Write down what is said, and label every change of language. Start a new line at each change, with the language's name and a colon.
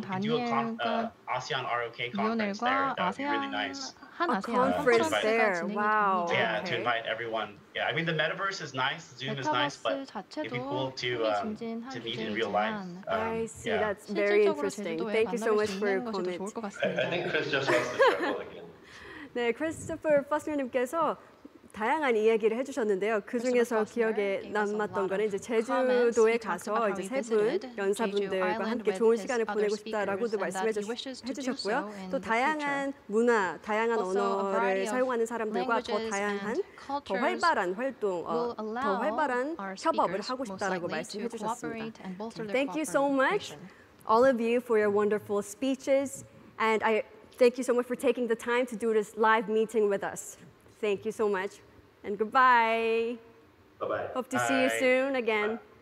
English: We do a ASEAN-ROK conference there. That would be really nice. A conference there. Wow. Yeah, to invite everyone. Yeah, I mean the metaverse is nice, Zoom is nice, but it'd be cool to meet in real life. I see. Yeah. That's very interesting. Thank you so much for your comment. I think Chris just wants to travel again.
Korean: 네, 크리스토퍼 퍼스너님께서 다양한 이야기를 해주셨는데요. 그 중에서 기억에 남았던 거는 이제 제주도에 가서 이제 세 분 연사분들과 함께 좋은 시간을 보내고 싶다라고도 말씀해주셨고요. 또 다양한 문화, 다양한 언어를 사용하는 사람들과 더 다양한, 더 활발한 활동, 더 활발한 협업을 하고 싶다라고 말씀해주셨습니다.
English: Thank you so much, all of you, for your wonderful speeches, and I thank you so much for taking the time to do this live meeting with us. Thank you so much, and goodbye. Bye-bye. Hope to see you soon again.